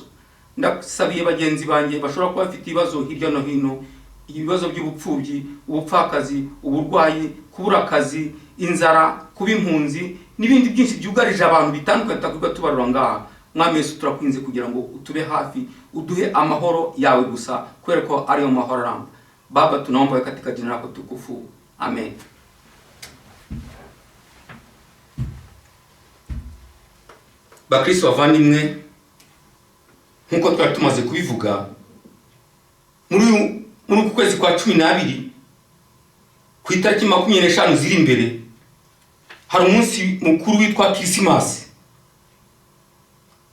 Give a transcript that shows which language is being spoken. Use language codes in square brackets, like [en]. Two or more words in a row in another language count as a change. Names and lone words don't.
[rw] Ndasabiye bagenzi banjye bashobora kuba bafite ibibazo hirya no hino, ibibazo by'ubupfubyi, ubupfakazi, uburwayi, kubura akazi, inzara, kuba impunzi, n'ibindi byinshi byugarije abantu bitandukanye tutavuga tubarura ngaha. Mwami Yesu, turakwinze kugira ngo utube hafi, uduhe amahoro yawe gusa, kubera ko ariyo mahoro aramba. [sw] Baba, tunaomba katika jina lako tukufu. Amen. [rw] Bakristo bavandimwe, nkuko twari tumaze kubivuga, muri kwezi kwa 12 ku itariki 25 ziri imbere hari umunsi mukuru witwa Kirisimasi.